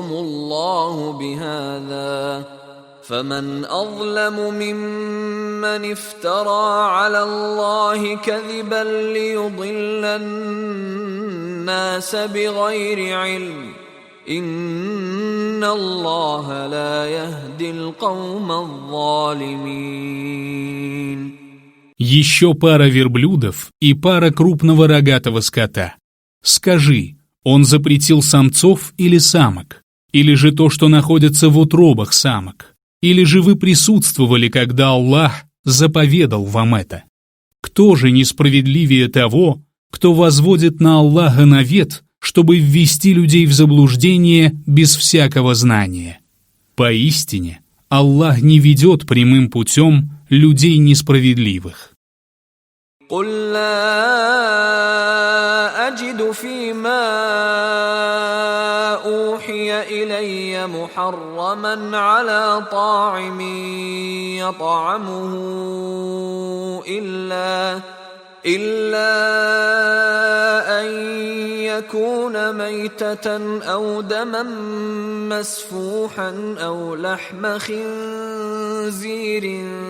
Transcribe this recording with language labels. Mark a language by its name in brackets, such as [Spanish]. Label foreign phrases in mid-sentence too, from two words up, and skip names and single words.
[Arabic] الله بهذا فمن أظلم ممن افترى على الله كذبا ليضل الناس بغير علم إن الله لا يهدي القوم الظالمين. [Russian] Еще пара верблюдов и пара крупного рогатого скота. Скажи, он запретил самцов или самок? Или же то, что находится в утробах самок? Или же вы присутствовали, когда Аллах заповедал вам это? Кто же несправедливее того, кто возводит на Аллаха навет, чтобы ввести людей в заблуждение без всякого знания? Поистине, Аллах не ведет прямым путем людей несправедливых. [Arabic] قل لا أجد فيما أوحي إلي محرما على طاعم يطعمه إلا أن يكون ميتة أو دما مسفوحا أو لحم خنزير